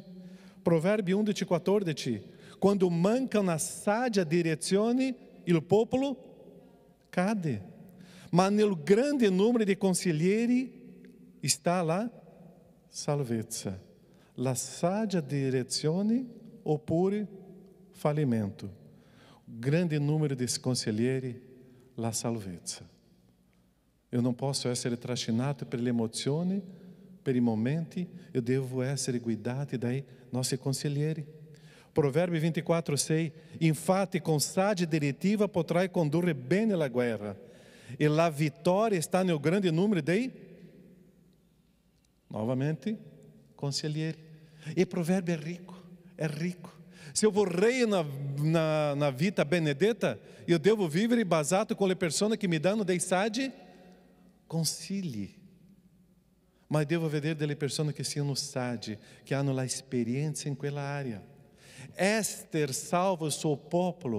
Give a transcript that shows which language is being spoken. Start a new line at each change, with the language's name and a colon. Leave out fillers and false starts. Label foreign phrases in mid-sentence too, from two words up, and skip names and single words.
Italian: Proverbi 11:14: quando manca una saggia direzione, il popolo cade. Ma nel grande numero di consiglieri sta la salvezza. La saggia direzione oppure fallimento.
Portuguese: Grande número de
Italian: consiglieri, la salvezza.
Portuguese: Eu não posso
Italian: essere trascinato per le emozioni, per i momenti,
Portuguese: eu devo
Italian: essere guidati dai nostri consiglieri. Proverbi 24:6: infatti con saggia direttiva potrai condurre bene la guerra, e la vittoria sta nel grande numero dei, novamente, consiglieri.
Portuguese: E provérbio é rico, é rico.
Italian: Se eu vorrei na vita benedetta,
Portuguese: eu devo
Italian: vivere basato con le persone che mi danno dei saggi consigli. Ma devo vedere delle persone che siano saggi, che hanno la esperienza in quella area. Esther salva il suo popolo.